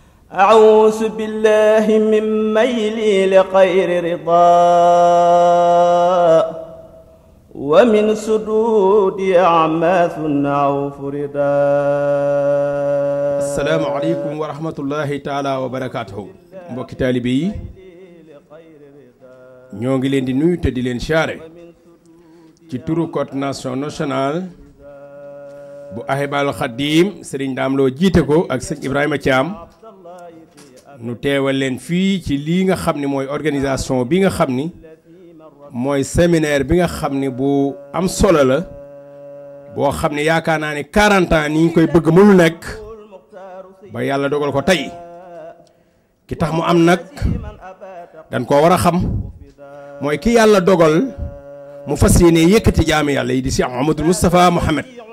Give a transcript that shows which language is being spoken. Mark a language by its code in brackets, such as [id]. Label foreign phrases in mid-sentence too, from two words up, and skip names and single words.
[ar] أعوذ بالله من ميلي لغير رضا ومن سدود أعماث أو فردا. السلام عليكم ورحمة الله تعالى وبركاته. [wo] mbokki taalibe yi ñoo ngi leen di nuyu te di leen siyaare ci turu [fr] coordination nationale [wo] bu Ahibahil Khadim Serigne Dame Lo jiite ko ak sëñ Ibrahima Thiam nu teewal leen fii ci lii nga xam ni mooy organisation bi nga xam ni mooy séminaire bi nga xam ni bu am solo la boo xam ni yaakaar naa ni 40 ans ni ñu koy bëgg mënu nekk ba yàlla dogal ko tey ki tax mu am nag dañ koo war a xam mooy ki yàlla dogal mu fas yéene yëkkati jaami yàlla yi di Cheikh Mouhamadou Moustapha Mohamed